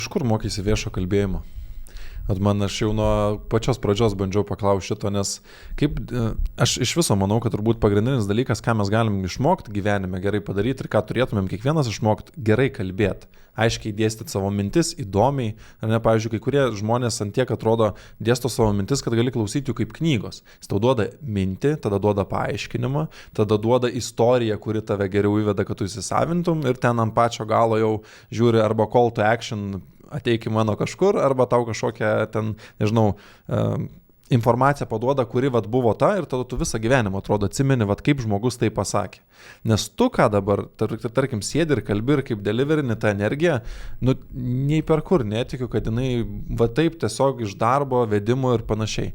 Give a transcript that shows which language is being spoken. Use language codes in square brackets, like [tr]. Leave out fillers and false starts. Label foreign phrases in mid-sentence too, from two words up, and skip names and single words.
[lt] Iš kur mokysi viešo kalbėjimo? Man aš jau nuo pačios pradžios bandžiau paklausti šito, nes aš iš viso manau, kad turbūt pagrindinis dalykas, ką mes galim išmokti gyvenime gerai padaryti ir ką turėtumėm kiekvienas išmokti, gerai kalbėti, aiškiai dėstyti savo mintis, įdomiai. Ar ne, pavyzdžiui, kai kurie žmonės ant tiek atrodo dėsto savo mintis, kad gali klausyti jų kaip knygos. Jis tau duoda mintį, tada duoda paaiškinimą, tada duoda istoriją, kuri tave geriau įveda, kad tu įsisavintum ir ten ant pačio galo jau žiūri arba [en] call to action, [lt] ateik į mano kažkur, arba tau kažkokią ten, nežinau, informaciją paduoda, kuri vat buvo ta ir tada tu visą gyvenimą atrodo atsimeni, vat kaip žmogus tai pasakė. Nes tu ką dabar, tarkim, sėdi ir kalbi ir kaip deliverini tą energiją, nu, nei per kur netikiu, kad jinai va taip tiesiog iš darbo, vedimo ir panašiai.